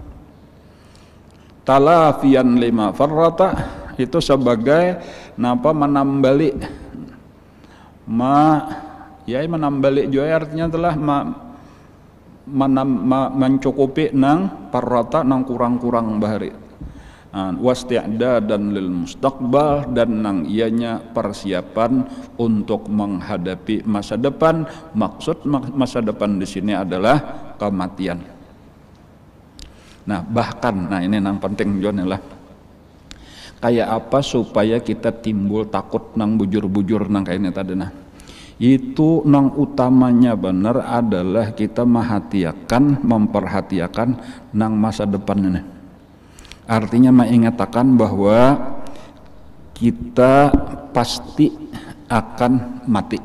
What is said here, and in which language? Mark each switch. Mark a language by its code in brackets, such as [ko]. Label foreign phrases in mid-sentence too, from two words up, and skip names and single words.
[ar] Talafian lima farrata [bjn] itu sebagai napa menambali menambali juga artinya telah mencukupi nang parrata nang kurang-kurang bahari. [ar] Wasti'dadan lil mustaqbal, [bjn] dan nang ianya persiapan untuk menghadapi masa depan. [id] Maksud masa depan di sini adalah kematian. [bjn] Nah, bahkan ini nang penting John lah. Kayak apa supaya kita timbul takut nang bujur-bujur nang kayak ini tadi nah. Itu nang utamanya benar adalah kita memperhatikan nang masa depan ini. [id] Artinya mengatakan bahwa kita pasti akan mati.